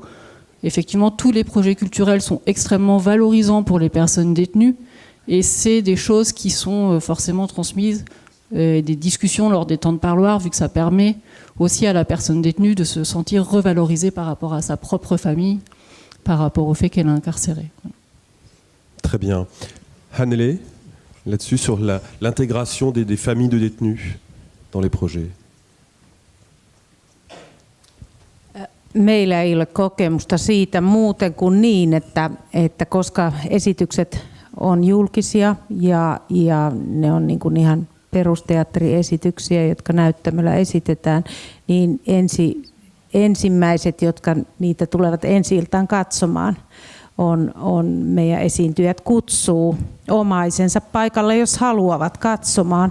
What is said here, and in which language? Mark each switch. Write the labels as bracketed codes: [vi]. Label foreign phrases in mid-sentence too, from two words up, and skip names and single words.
[fr] Effectivement, tous les projets culturels sont extrêmement valorisants pour les personnes détenues et c'est des choses qui sont forcément transmises, des discussions lors des temps de parloir, vu que ça permet aussi à la personne détenue de se sentir revalorisée par rapport à sa propre famille, par rapport au fait qu'elle est incarcérée. Très bien. Hannele, là-dessus, sur l'intégration des familles de détenus dans les projets. [fi] Meillä ei ole kokemusta siitä muuten kuin niin, että koska esitykset on julkisia ja ne on niin kuin ihan perusteatteriesityksiä, jotka näyttämöllä esitetään, niin ensimmäiset, jotka niitä tulevat ensi-iltaan katsomaan, on meidän esiintyjät kutsuu omaisensa paikalle, jos haluavat katsomaan.